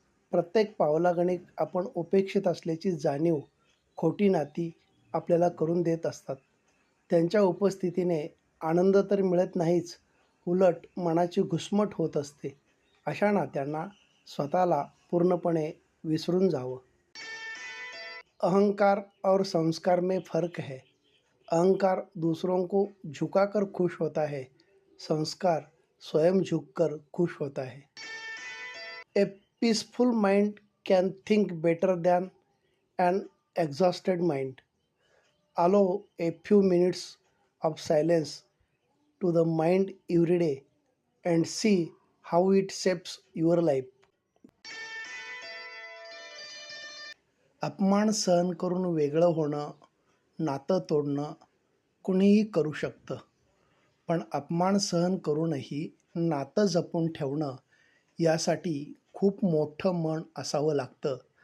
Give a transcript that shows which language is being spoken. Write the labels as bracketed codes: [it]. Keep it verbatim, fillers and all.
[mr] प्रत्येक पावलागणिक आपण उपेक्षित असल्याची जाणीव खोटी नाती आपल्याला करून देत असतात. त्यांच्या उपस्थितीने आनंद तर मिळत नाहीच, उलट मनाची घुसमट होत असते. अशा नात्यांना स्वतःला पूर्णपणे विसरून जावं. [hi] अहंकार और संस्कार में फ़र्क है. अहंकार दूसरों को झुकाकर खुश होता है, संस्कार स्वयं झुककर खुश होता है. [en] A peaceful mind can think better than an exhausted mind. Allow a few minutes of silence to the mind every day and see how it shapes your life. [mr] अपमान सहन करून वेगळं होणं, नातं तोडणं कुणीही करू शकतं, पण अपमान सहन करूनही नातं जपून ठेवणं यासाठी खूप मोठं मन असावं लागतं.